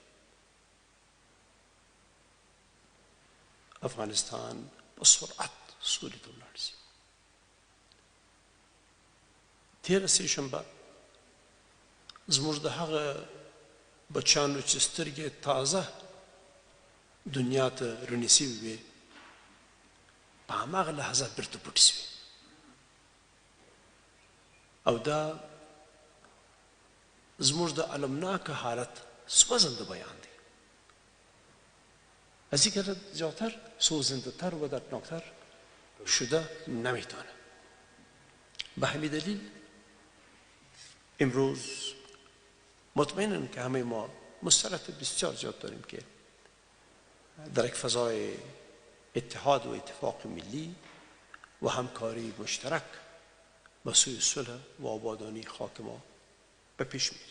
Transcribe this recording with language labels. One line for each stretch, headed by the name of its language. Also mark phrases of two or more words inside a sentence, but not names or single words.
Pashto: افغانستان په سرعت سولې ته ولاړ شي تېره سه شنبه زموږ د هغه بچیانو چې سترګې تازه دنیا ته رڼې سوي وې په هماغه لحظه بیرته پټې سوې او دا زموږ د المناکه حالت سوزنده بیان دی
Persian: از اینکه زیادتر سوزنده‌تر و دردناکتر شده نمیتونه به همین دلیل امروز مطمئنم که همه ما مستعد بسیار زیاد داریم که در یک فضای اتحاد و اتفاق ملی و همکاری مشترک به سوی صلح و آبادانی خاک ما به پیش میریم.